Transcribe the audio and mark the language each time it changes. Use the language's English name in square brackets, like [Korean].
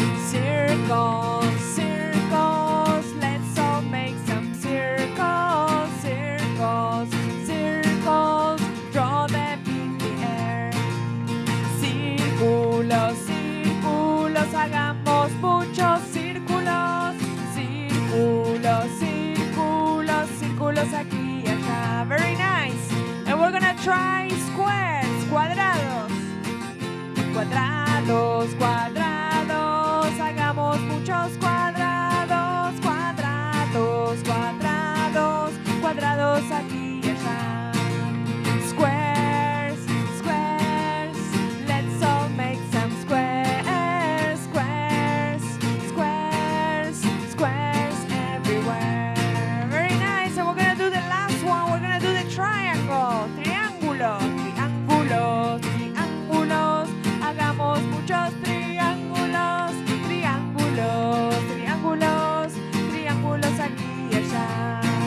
[English] Circles, circles, let's all make some circles, circles, circles, draw them in the air. [Spanish] Círculos, círculos, hagamos muchos círculos, círculos, círculos, círculos aquí y allá. [English] Very nice. And we're gonna try squares, [Spanish] cuadrados, cuadrados, cuadrados, hagamos muchos cuadrados, cuadrados, cuadrados, cuadrados aquí y allá. [English] Squares, squares, let's all make some squares, squares, squares, squares everywhere. Very nice. And we're gonna do the last one. We're gonna do the triangle, [Spanish] triángulo, triángulos, triángulos, hagamos muchos triángulos, triángulos, triángulos, triángulos aquí y allá.